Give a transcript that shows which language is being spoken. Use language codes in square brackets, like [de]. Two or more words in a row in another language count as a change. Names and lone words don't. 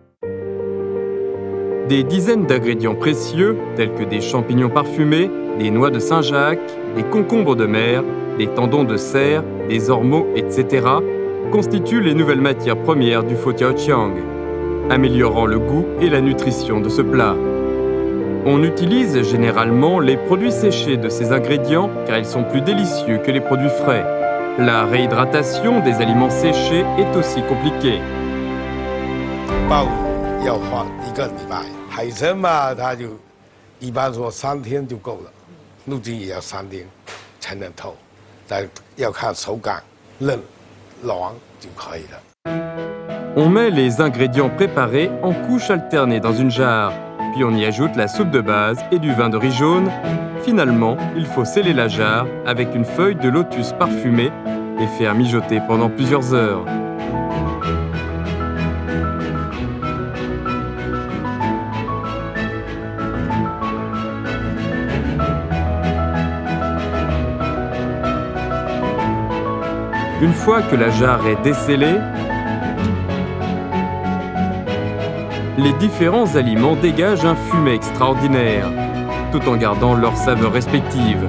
[fr] Des dizaines d'ingrédients précieux, tels que des champignons parfumés, des noix de Saint-Jacques, des concombres de mer, des tendons de cerf, des ormeaux, etc., constituent les nouvelles matières premières du Fo Tiao Chiang, améliorant le goût et la nutrition de ce plat. On utilise généralement les produits séchés de ces ingrédients car ils sont plus délicieux que les produits frais. La réhydratation des aliments séchés est aussi compliquée. [zh] 要花1个礼拜，海参嘛，它就一般说3天就够了，陆金也要3天才能透，但要看手感嫩、软就可以了。 [fr] On met les ingrédients préparés en couches alternées dans une jarre, puis on y ajoute la soupe de base et du vin de riz jaune. Finalement, il faut sceller la jarre avec une feuille de lotus parfumée et faire mijoter pendant plusieurs heures. Une fois que la jarre est descellée, les différents aliments dégagent un fumet extraordinaire, tout en gardant leurs saveurs respectives.